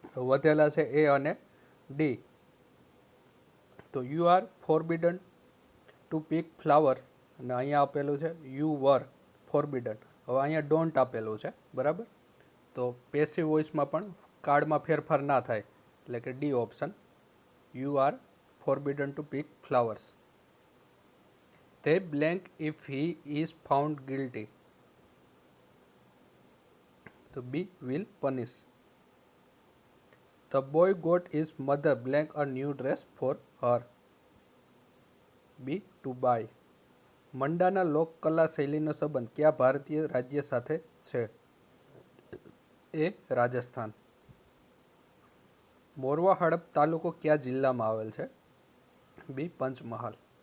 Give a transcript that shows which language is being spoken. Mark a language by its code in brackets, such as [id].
[gu] વધેલા છે એ અને ડી. તો [en] you are forbidden to pick flowers, [gu] અને અહીંયા આપેલું છે [en] You were forbidden. [gu] હવે અહીંયા ડોન્ટ આપેલું છે બરાબર, તો પેસિવ વોઇસમાં પણ કાર્ડમાં ફેરફાર ના થાય, એટલે કે D option, [en] You are forbidden to pick flowers. They blank if he is found guilty. તો B will punish. The boy got his mother blank a new dress for her. B to buy. [gu] Mandana લોકકલા શૈલીનો સંબંધ કયા ભારતીય રાજ્ય સાથે છે? એ રાજસ્થાન. મોરવા હડપ તાલુકો કયા જિલ્લામાં આવેલ છે? બી પંચમહાલ.